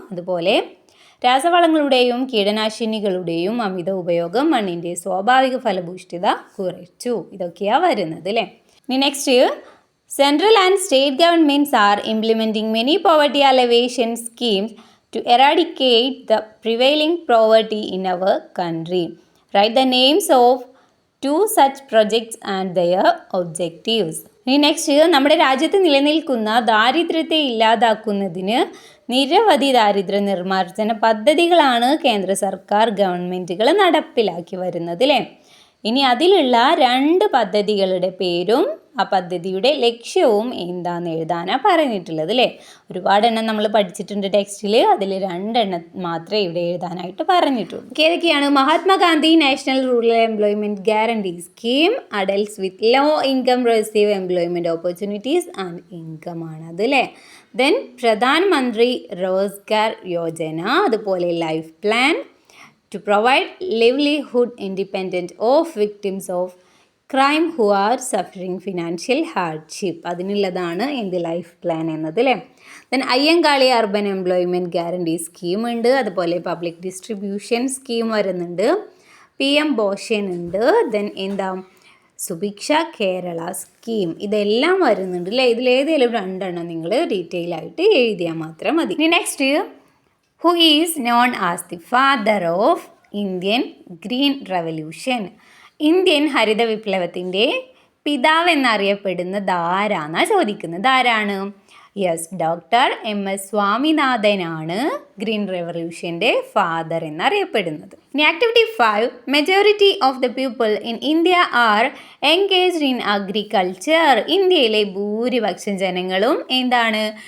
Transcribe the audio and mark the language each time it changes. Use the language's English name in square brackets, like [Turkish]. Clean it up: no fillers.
[Malayalam] അതുപോലെ രാസവളങ്ങളുടെയും കീടനാശിനികളുടെയും അമിത ഉപയോഗം മണ്ണിൻ്റെ സ്വാഭാവിക ഫലഭൂഷ്ഠിത കുറച്ചു. ഇതൊക്കെയാണ് വരുന്നത് അല്ലേ. [English] ഇനി next, central and state governments are implementing many poverty alleviation schemes to eradicate the prevailing poverty in our country. Write the names of 2 such projects and their objectives. [Malayalam] ഇനി നെക്സ്റ്റ്, നമ്മുടെ രാജ്യത്ത് നിലനിൽക്കുന്ന ദാരിദ്ര്യത്തെ ഇല്ലാതാക്കുന്നതിന് നിരവധി ദാരിദ്ര്യ നിർമ്മാർജ്ജന പദ്ധതികളാണ് കേന്ദ്ര സർക്കാർ ഗവൺമെൻറ്റുകൾ നടപ്പിലാക്കി വരുന്നത് അല്ലേ. ഇനി അതിലുള്ള 2 പദ്ധതികളുടെ പേരും ആ പദ്ധതിയുടെ ലക്ഷ്യവും എന്താണെന്ന് എഴുതാനാണ് പറഞ്ഞിട്ടുള്ളത് അല്ലേ. ഒരുപാടെണ്ണം നമ്മൾ പഠിച്ചിട്ടുണ്ട് ടെക്സ്റ്റിൽ, അതിൽ 2 എണ്ണം മാത്രമേ ഇവിടെ എഴുതാനായിട്ട് പറഞ്ഞിട്ടുള്ളൂ. ഏതൊക്കെയാണ്? [English] Mahatma Gandhi national rural employment guarantee scheme, adults with low income receive employment opportunities and income [Malayalam] ആണ് അത് അല്ലേ. [English] Then Pradhan Mantri Rozgar Yojana, അതുപോലെ life plan to provide livelihood independent of victims of crime who are suffering financial hardship. [Malayalam] അതിനുള്ളതാണ് എന്ത് ലൈഫ് പ്ലാൻ എന്നത് അല്ലേ. Then Ayyankali urban employment guarantee scheme ഉണ്ട്, അതുപോലെ പബ്ലിക് ഡിസ്ട്രിബ്യൂഷൻ സ്കീം വരുന്നുണ്ട്, PM പോഷൻ ഉണ്ട്. ദെൻ എന്താ സുഭിക്ഷ കേരള സ്കീം, ഇതെല്ലാം വരുന്നുണ്ട് അല്ലേ. ഇതിലേതെങ്കിലും 2 എണ്ണം നിങ്ങൾ ഡീറ്റെയിൽ ആയിട്ട് എഴുതിയാൽ മാത്രം മതി. ഇനി next, [English] who is known as the father of Indian Green Revolution, [Malayalam] Indian ഹരിത വിപ്ലവത്തിൻ്റെ പിതാവ് എന്നറിയപ്പെടുന്നത് ആരാന്നാണ് ചോദിക്കുന്നത്. ആരാണ്? Yes, doctor MS സ്വാമിനാഥനാണ് green റെവല്യൂഷൻ്റെ father എന്നറിയപ്പെടുന്നത്. [English] ഇനി activity 5, majority of the people in India are engaged in agriculture, [Malayalam] ഇന്ത്യയിലെ ഭൂരിപക്ഷം ജനങ്ങളും എന്താണ്?